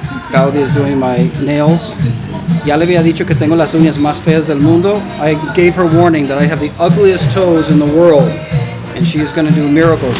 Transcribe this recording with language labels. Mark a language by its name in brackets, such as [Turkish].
[English] Claudia is doing my nails. [Spanish] Ya le había dicho que tengo las uñas más feas del mundo. [English] I gave her warning that I have the ugliest toes in the world, and she's going to do miracles.